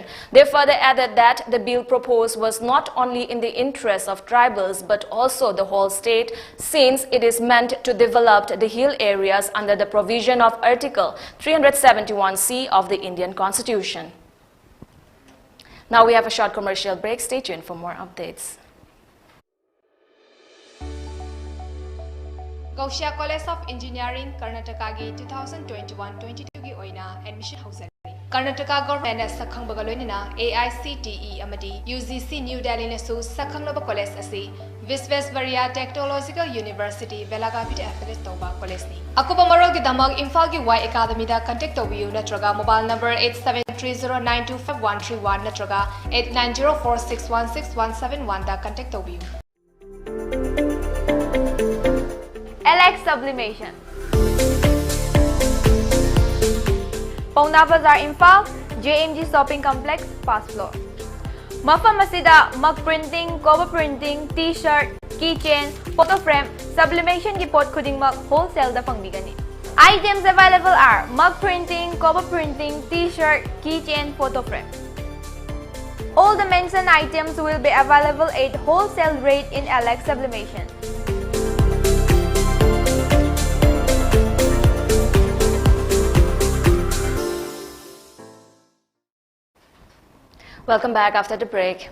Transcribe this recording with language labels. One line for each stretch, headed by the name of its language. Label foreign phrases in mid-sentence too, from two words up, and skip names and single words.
English: They further added that the bill proposed was not only in the interest of tribals but also the whole state, since it is meant to develop the hill areas under the provision of Article 371C of the Indian Constitution. Now we have a short commercial break. Stay tuned for more updates.
Manipuri: Gausia College of Engineering, Karnataka gi 2021-22 gi oina admission hausari. Karnataka government as sakhang bagaloinina AICTE amadi UGC New Delhi nasu sakhang loba college asi Visvesvaraya Technological University Belagavi de affiliate toba college ni. Akuba marol gi damag Imphal gi Y Academy da contact tobiu natraga mobile number 8730925131 natraga 8904616171 da contact tobiu. LX Sublimation. Pauna Bazaar Imphal, JMG Shopping Complex, first floor. Mafam asida mag-printing,
English: cover printing, t-shirt, keychain, photo frame,
Manipuri: sublimation ki pot khuding mag wholesale da pangbigani.
English: Items available are mug printing, cover printing, t-shirt, keychain, photo frame. All the mentioned items will be available at wholesale rate in LX Sublimation. Welcome back after the break.